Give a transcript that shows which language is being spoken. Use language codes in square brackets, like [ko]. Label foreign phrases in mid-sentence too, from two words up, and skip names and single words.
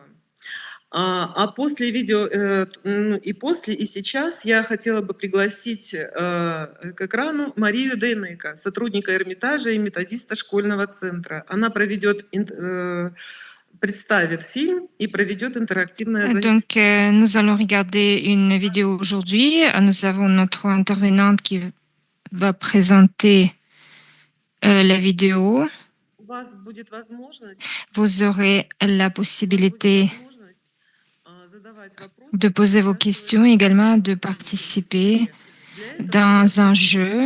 [ru] После видео, и сейчас я хотела бы пригласить к экрану Марию Дейнека, сотрудника Эрмитажа и методиста школьного центра. Она представит фильм и проведет интерактивное занятие. [fr] Donc, nous allons regarder une vidéo aujourd'hui. Nous avons notre intervenante qui va présenter la vidéo. Vous aurez la possibilité de poser vos questions, également de participer dans un jeu.